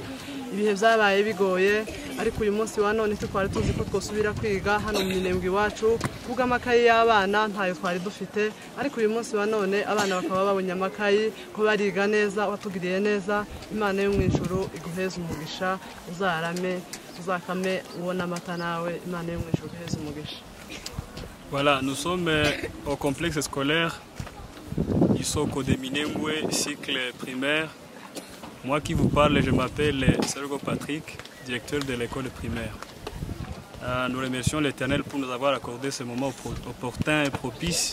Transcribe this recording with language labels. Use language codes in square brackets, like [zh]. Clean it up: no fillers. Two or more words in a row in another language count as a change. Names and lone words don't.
[rw] Ibihe byabaye bigoye, ariko uyu munsi wa none twari tuzi ko twosubira kwiga hano mu Minembwe iwacu. Kuvuga amakaye y'abana ntayo twari dufite, ariko uyu munsi wa none abana bakaba babonye amakayi ko bariga neza, watugiriye neza. Imana yo mu ijuru iguheze umugisha, uzarame uzakame ubona amata nawe. Imana yo mu ijuru iguheze umugisha. [fr] Voilà, nous sommes au complexe scolaire Isoko de Minembwe, cycle primaire. Moi qui vous parle, je m'appelle Sergo Patrick, directeur de l'école primaire. Nous remercions l'Éternel pour nous avoir accordé ce moment opportun et propice.